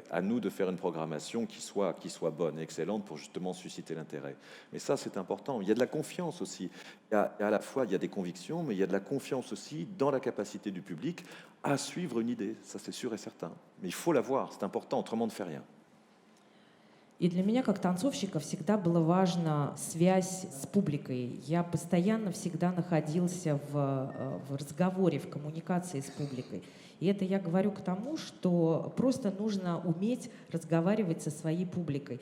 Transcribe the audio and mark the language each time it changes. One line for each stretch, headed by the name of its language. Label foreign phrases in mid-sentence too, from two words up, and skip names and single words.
French: À nous de faire une programmation qui soit bonne et excellente pour justement susciter l'intérêt. Mais ça, c'est important. Il y a de la confiance aussi. À la fois, il y a des convictions, mais il y a de la confiance aussi dans la capacité du public à suivre une idée. Ça, c'est sûr et certain. Mais il faut la voir, c'est important, autrement on ne fait rien.
Russian: И для меня, как танцовщика, всегда была важна связь с публикой. Я постоянно всегда находился в разговоре, в коммуникации с публикой. И это я говорю к тому, что просто нужно уметь разговаривать со своей публикой.